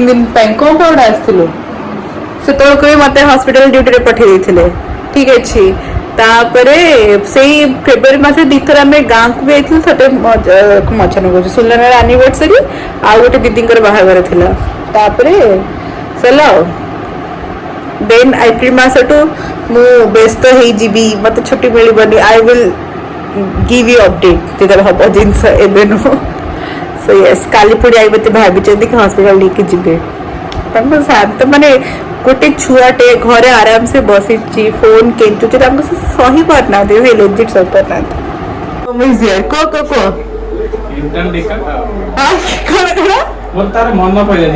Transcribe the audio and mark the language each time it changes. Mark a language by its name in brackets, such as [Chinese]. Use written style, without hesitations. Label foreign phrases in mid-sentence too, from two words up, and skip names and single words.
[Odia] ଦିନ ପାଇଁ କଣ ଗୋଟେ ଆସିଥିଲୁ ସେତେବେଳକୁ ବି ମତେ ହସ୍ପିଟାଲ ଡ୍ୟୁଟିରେ ପଠେଇ ଦେଇଥିଲେ ଠିକ ଅଛି ତାପରେ ସେଇ ଫେବୃଆରୀ ମାସରେ 2 ଥର ଆମେ ଗାଁକୁ ବି ଯାଇଥିଲୁ ଥରେ ମଜା ନକହୁଛୁ ସୁଲନାର ଆନିଭର୍ସରୀ ଆଉ ଗୋଟେ ଦିଦିଙ୍କର ବାହାଘର ଥିଲା ତାପରେ ସରିଲା ଆଉ ଦେନ୍ ଏପ୍ରିଲ ମାସଠୁ ମୁଁ ବ୍ୟସ୍ତ ହେଇଯିବି ମତେ ଛୁଟି ମିଳିବନି [English] I will give you update [Odia] ଯେତେବେଳେ ହବ ଜିନିଷ ଏବେ ନୁହଁ [English] so yes [Odia] କାଲି ପୁଣି ଆଇ ମତେ ଭାବିଛନ୍ତି କି ହସ୍ପିଟାଲ ନେଇକି ଯିବେ ତାଙ୍କ ଶାନ୍ତ ମାନେ ଗୋଟେ ଛୁଆଟେ ଘରେ ଆରାମସେ ବସିଛି ଫୋନ କେଞ୍ଚୁଛି ତାଙ୍କୁ ସହି ପାରୁନାହାନ୍ତି ଭାଇ ଲେଜିଟ୍ ସହି ପାରୁନାହାନ୍ତି ତାର ମନ ପଇଲାନି